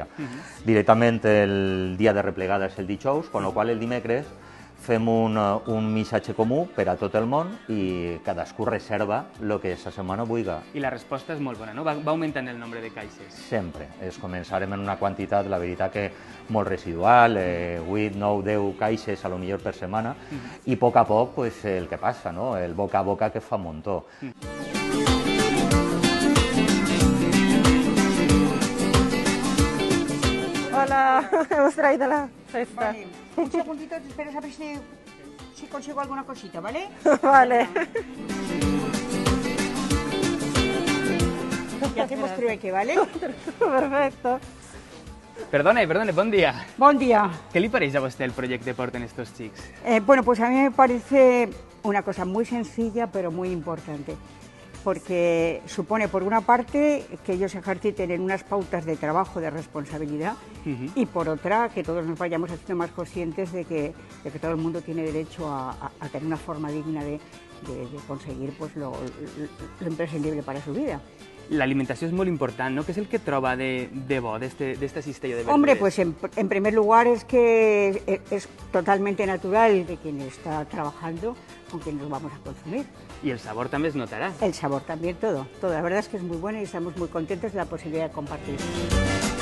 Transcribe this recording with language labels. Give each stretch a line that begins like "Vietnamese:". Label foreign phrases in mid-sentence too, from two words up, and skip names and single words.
Catalan: Directament el dia de replegada és el dijous, amb la qual el dimecres fem un missatge comú per a tot el món i cadascú reserva el que sa setmana vulgui. I la resposta és molt bona, no? Va augmentant el nombre de caixes. Sempre. Començarem en una quantitat, la veritat que molt residual, 8, 9, 10 caixes a lo millor per setmana, i a poc pues, el que passa, no? El boca a boca que fa un muntó.
Spanish: Hola, hemos traído la cesta. Vale. Un segundito, te esperas a ver si consigo alguna cosita, ¿vale? Vale. que hacemos trueque, ¿vale? Perfecto. Perdone,
Catalan: bon dia. Bon dia. Què li pareix a vostè el projecte Porten estos xics?
Spanish: Bueno, pues a mí me parece una cosa muy sencilla, pero muy importante, porque supone, por una parte, que ellos ejerciten en unas pautas de trabajo, de responsabilidad, y por otra, que todos nos vayamos haciendo más conscientes de que todo el mundo tiene derecho a tener una forma digna de conseguir pues, lo imprescindible para su vida.
Catalan: L'alimentació és molt important, no? Què és el que troba de bo d'esta cistella de verdures?
Spanish: Hombre, pues en primer lugar es que es totalmente natural de quien está trabajando con quien nos vamos a consumir. Y el sabor
Catalan: també es notarà.
Spanish: El sabor también, todo. La verdad es que es muy bueno y estamos muy contentos de la posibilidad de compartir.